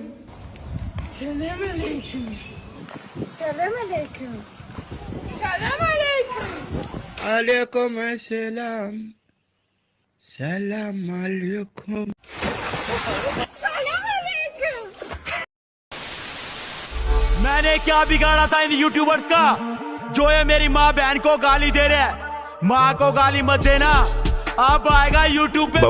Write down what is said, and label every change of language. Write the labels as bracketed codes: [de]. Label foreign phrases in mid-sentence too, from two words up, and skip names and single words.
[tr] Selam aleyküm. Selam aleyküm. Selam aleyküm. Aleyküm selam. Selam aleyküm. Selam aleyküm. [hi] मैंने क्या बिगाड़ा था इन यूट्यूबर्स का जो ये मेरी माँ बहन को गाली दे रहे हैं। माँ को गाली मत देना, अब आएगा यूट्यूब पे